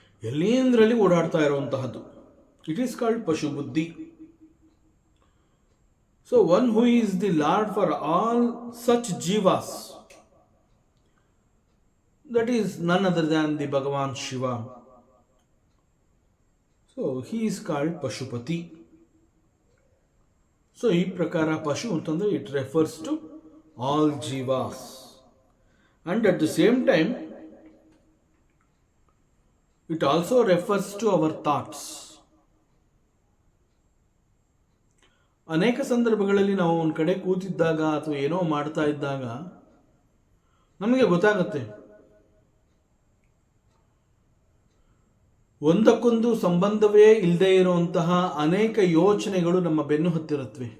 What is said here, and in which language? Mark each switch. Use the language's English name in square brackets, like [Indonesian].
[Kannada] ಎಲ್ಲೇಂದ್ರಲ್ಲಿ ಓಡಾಡ್ತಾ ಇರುವಂತಹದ್ದು. [English] it is called [Kannada] ಪಶು ಬುದ್ಧಿ. [English] So one who is the lord for all such ಜೀವಾಸ್, that is none other than the Bhagavan Shiva. So he is called Pashupati. So [Kannada] ಈ ಪ್ರಕಾರ ಪಶು ಅಂತಂದ್ರೆ [English] It refers to all ಜೀವಾಸ್, and at the same time it also refers to our thoughts. [Kannada] ಅನೇಕ ಸಂದರ್ಭಗಳಲ್ಲಿ ನಾವು ಒಂದು ಕಡೆ ಕೂತಿದ್ದಾಗ ಅಥವಾ ಏನೋ ಮಾಡ್ತಾ ಇದ್ದಾಗ ನಮಗೆ ಗೊತ್ತಾಗುತ್ತೆ ಒಂದಕ್ಕೊಂದು ಸಂಬಂಧವೇ ಇಲ್ಲದೆ ಇರುವಂತಹ ಅನೇಕ ಯೋಚನೆಗಳು ನಮ್ಮ ಬೆನ್ನು ಹತ್ತಿರುತ್ತವೆ.